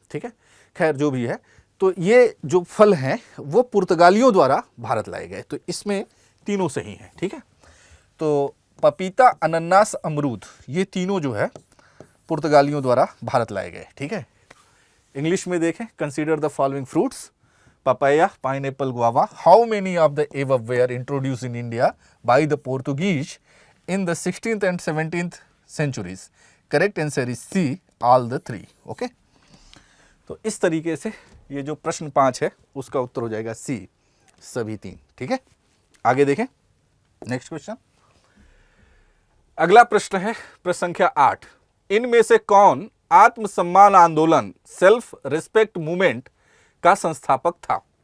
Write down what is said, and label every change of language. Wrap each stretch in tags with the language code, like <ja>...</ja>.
<hi>ठीक है, खैर जो भी है, तो ये जो फल हैं वो पुर्तगालियों द्वारा भारत लाए गए। तो इसमें तीनों सही हैं। ठीक है, तो पपीता, अनन्नास, अमरूद ये तीनों जो है पुर्तगालियों द्वारा भारत लाए गए। ठीक है, इंग्लिश में देखें,</hi> <en>Consider the following fruits, papaya, pineapple, guava. How many of the above were introduced in India by the Portuguese in the 16th and 17th centuries? Correct answer is C, all the three. Okay?</en> <hi>तो इस तरीके से ये जो प्रश्न 5 है उसका उत्तर हो जाएगा C, सभी 3। ठीक है, आगे देखें नेक्स्ट क्वेश्चन। अगला प्रश्न है प्रश्न संख्या 8। इनमें से कौन आत्मसम्मान आंदोलन, सेल्फ रिस्पेक्ट मूवमेंट का संस्थापक था?</hi>